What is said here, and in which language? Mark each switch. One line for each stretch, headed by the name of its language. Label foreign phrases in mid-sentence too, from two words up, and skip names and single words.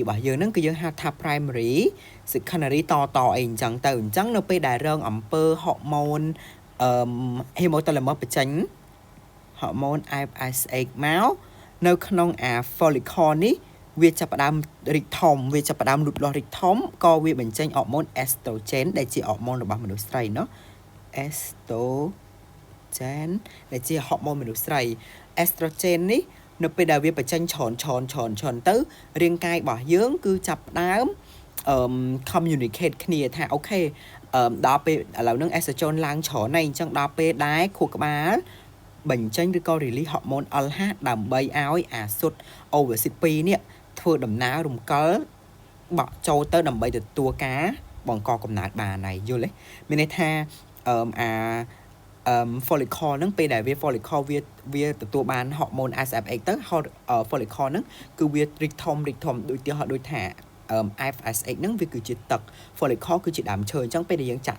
Khmer: របស់យើងហ្នឹងគឺយើងហៅថា
English: primary secondary
Khmer: តអីអញ្ចឹងទៅអញ្ចឹងនៅពេលដែលរងអំពើ
English: hormone hypothalamus
Khmer: បញ្ចេញ
English: hormone FSH
Khmer: មកនៅក្នុងអា follicle នេះវាចាប់ផ្ដើមរីកធំវាចាប់ផ្ដើមលូតលាស់រីកធំក៏វាបញ្ចេញ
English: hormone estrogen
Khmer: ដែលជា hormone របស់មនុស្សស្រីเนาะ estrogen ដែលជា hormone មនុស្សស្រី estrogen នេះនៅពេលដែលវាបញ្ចេញច្រើនទៅរាងកាយរបស់យើងគឺចាប់ផ្ដើមcommunicate គ្នាថាអូខេដល់ពេលឥឡូវហ្នឹង estrogen ឡើងច្រើនហើយអញ្ចឹងដល់ពេលដែរខួរក្បាលបញ្ចេញឬក៏
English: release hormone LH
Khmer: ដើម្បីឲ្យអាសុទ្ធ ovocyte 2នេះធ្វើដំណើររំកិលបក់ចូលទៅដើម្បីទទួលការបង្កកំណើតបានហើយយល់ទេមានន័យថា follicle ហ្នឹងពេលដែលវា follicle វាទទួលបាន
English: hormone SFH
Khmer: ទៅ follicle ហ្នឹងគឺវារីកធំដូចថាFSH ហ្នឹងវាគឺជាទឹក follicle គឺជាដើមឈើអញ្ចឹងពេលដែលយើងចាក់